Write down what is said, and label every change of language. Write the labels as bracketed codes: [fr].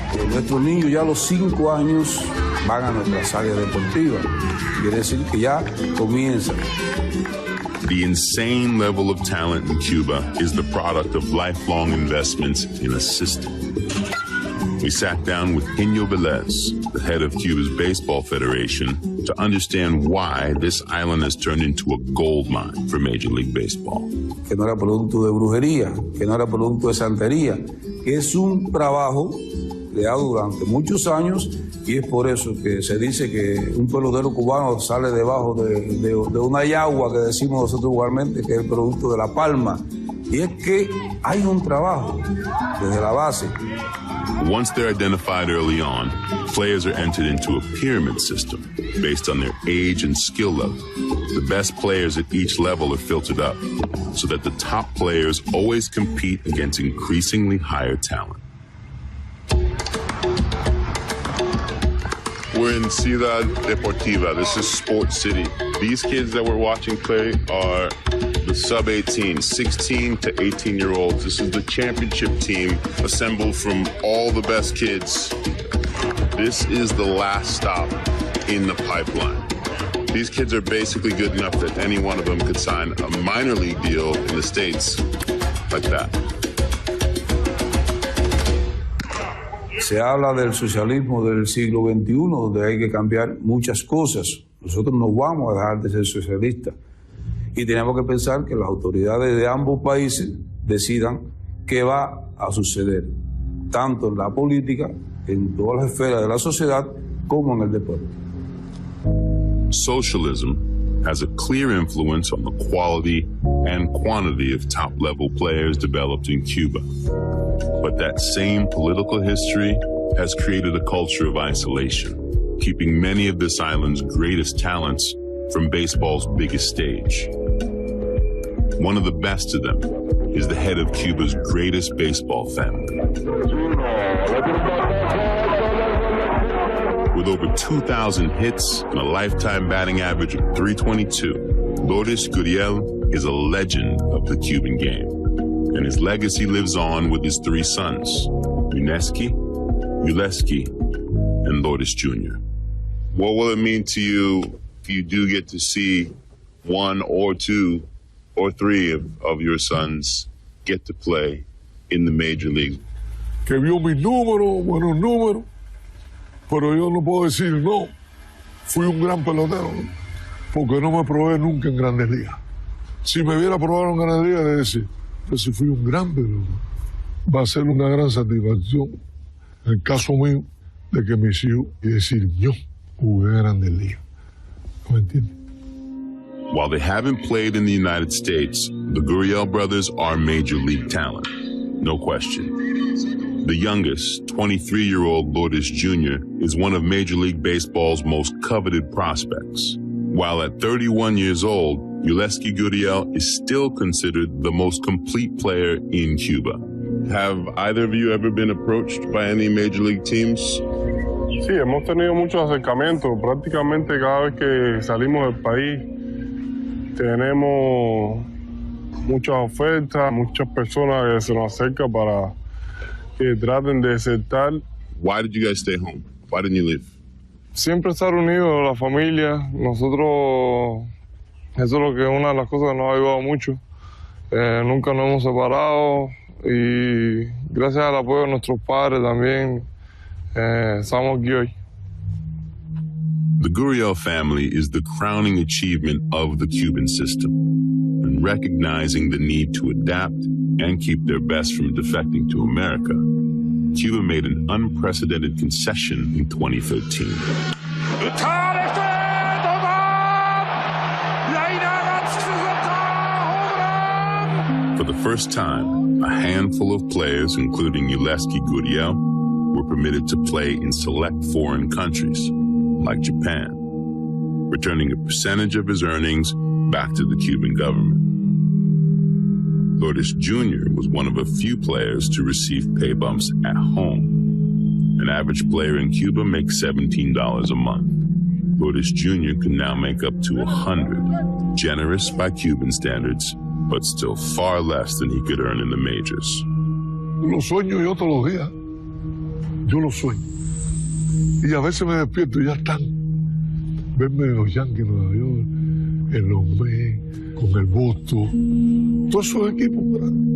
[es] Nuestros niños ya a los 5 años van a nuestras áreas deportivas. Quiere decir que ya comienza. [en] The insane level of talent in Cuba is the product of lifelong investments in a system. We sat down with Pino Velez, the head of Cuba's Baseball Federation, to understand why this island has turned into a gold mine for Major League Baseball. [es] Que no era producto de brujería, que no era producto de santería, que es un trabajo creado durante muchos años y es por eso que se dice que un pelotero cubano sale debajo de una yagua que decimos nosotros igualmente, que es el producto de la palma. Y es que hay un trabajo desde la base. [en] Once they're identified early on, players are entered into a pyramid system based on their age and skill level. The best players at each level are filtered up so that the top players always compete against increasingly higher talent. We're in Ciudad Deportiva. This is Sports City. These kids that we're watching play are the sub-18, 16 to 18-year-olds. This is the championship team assembled from all the best kids. This is the last stop in the pipeline. These kids are basically good enough that any one of them could sign a minor league deal in the States like that. [es] Se habla del socialismo del siglo XXI, donde hay que cambiar muchas cosas. Nosotros no vamos a dejar de ser socialistas. Y tenemos que pensar que las autoridades de ambos países decidan qué va a suceder, tanto en la política, en todas las esferas de la sociedad, como en el deporte. [en] Socialism has a clear influence on the quality and quantity of top-level players developed in Cuba. But that same political history has created a culture of isolation, keeping many of this island's greatest talents from baseball's biggest stage. One of the best of them is the head of Cuba's greatest baseball family. With over 2,000 hits and a lifetime batting average of .322, Lourdes Gurriel is a legend of the Cuban game, and his legacy lives on with his three sons, Yuneski, and Lourdes Jr. What will it mean to you if you do get to see one or two or three of your sons get to play in the major leagues? [es] Que vio mis números, buenos números, pero yo no puedo decir no, fui un gran pelotero, ¿no? Porque no me probé nunca en Grandes Ligas. Si me hubiera probado en Grandes Ligas, le decía, pero si fui un gran pelotero, va a ser una gran satisfacción, en el caso mío, de que mis hijos, y decir, yo jugué en Grandes Ligas. ¿Me entiendes? [en] While they haven't played in the United States, the Gurriel brothers are major league talent, no question. The youngest, 23-year-old Lourdes Jr. is one of Major League Baseball's most coveted prospects. While at 31 years old, Yuleski Gurriel is still considered the most complete player in Cuba. Have either of you ever been approached by any Major League teams? [es] Sí, hemos tenido muchos acercamientos. Prácticamente cada vez que salimos del país tenemos muchas ofertas, muchas personas que se nos acercan para que traten de aceptar. [en] Why did you guys stay home? Why didn't you leave? [es] Siempre estar unidos, la familia. Nosotros, eso es lo que una de las cosas que nos ha ayudado mucho. Nunca nos hemos separado y gracias al apoyo de nuestros padres también estamos aquí hoy. [en] The Gurriel family is the crowning achievement of the Cuban system, and recognizing the need to adapt and keep their best from defecting to America, Cuba made an unprecedented concession in 2013. For the first time, a handful of players, including Yuleski Gurriel, were permitted to play in select foreign countries, like Japan, returning a percentage of his earnings back to the Cuban government. Lourdes Jr. was one of a few players to receive pay bumps at home. An average player in Cuba makes $17 a month. Lourdes Jr. can now make up to $100, generous by Cuban standards, but still far less than he could earn in the majors. [es] Lo sueño yo todos los días. Yo lo sueño. Y a veces me despierto y ya están. Verme en los Yankees, Nueva York, en los Mets, con el Boston. Todos esos equipos grandes.